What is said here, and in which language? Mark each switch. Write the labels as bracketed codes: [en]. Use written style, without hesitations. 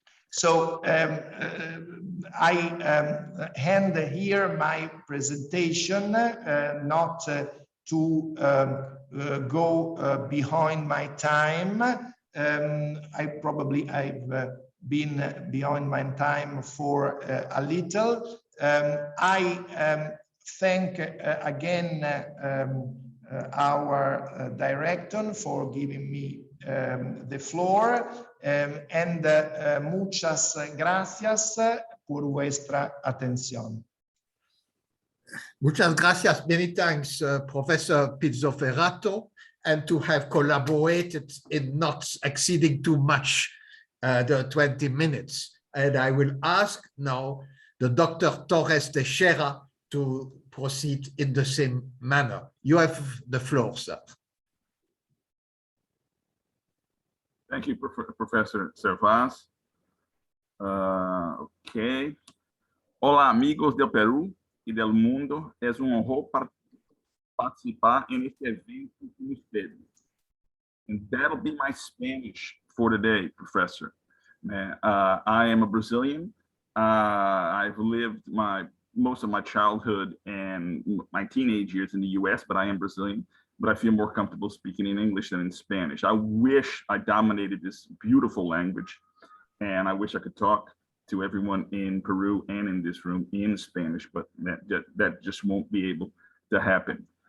[en] So I hand here my presentation, not to go behind my time. I've been behind my time for a little. I thank again our director for giving me the floor, and [es] muchas gracias por vuestra atención. Muchas gracias, [en] many thanks, Professor Pizzoferrato, and to have collaborated in not exceeding too much the 20 minutes. And I will ask now the Dr. Torres Teixera to proceed in the same manner. You have the floor, sir. Thank you, Professor Servaz. Ok. [es] Olá, amigos del Perú y del mundo. Es un honor participar en este evento con ustedes. [en] And that'll be my Spanish for today, Professor. I am a Brazilian. I've lived most of my childhood and my teenage years in the US, but I am Brazilian. But I feel more comfortable speaking in English than in Spanish. I wish I dominated this beautiful language, and I wish I could talk to everyone in Peru and in this room in Spanish, but that just won't be able to happen.